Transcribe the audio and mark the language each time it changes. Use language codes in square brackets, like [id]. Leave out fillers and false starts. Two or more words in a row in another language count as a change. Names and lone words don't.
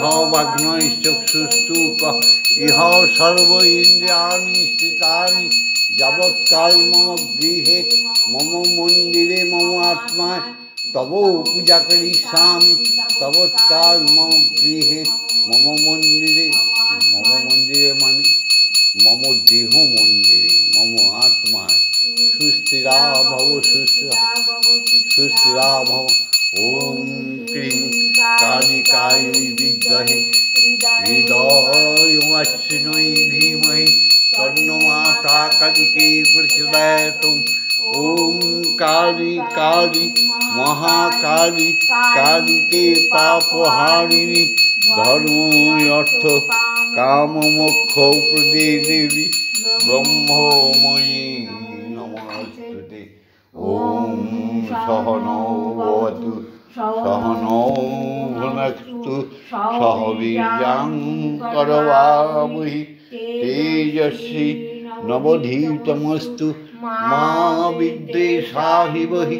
[sa] বাগ্নৈশ্চক্ষুস্তূক ইহ সর্ব ইন্দ্রিয়াণি স্থিতানি যাবৎকাল মম গৃহে মম মন্দিরে মম আত্মা তব পূজা করিষ্যামি তবৎকাল মম গৃহে মম মন্দিরে মানে মম দেহ মন্দিরে মম আত্মায় সুস্থিরা ভব সুস্থিরা ভব। ওম ক্রিং কালিকায় বিদ্মহে হৃদয়শ্রিণৈ ধীমহি তন্নো মাতা কালিকে প্রচোদয়াৎ। ওম কালী মহাকালী কালিকে পাপহারিণী ধর্ম অর্থ কাম মোক্ষ প্রদে দেবী ব্রহ্মময়ী নমস্তুতে। ওম সহনৌ ভবতু সহনৌ ভুনক্তু সহ বীর্যং করবাবহি তেজস্বী নবধীতমস্তু মা বিদ্বেষাহিবহি।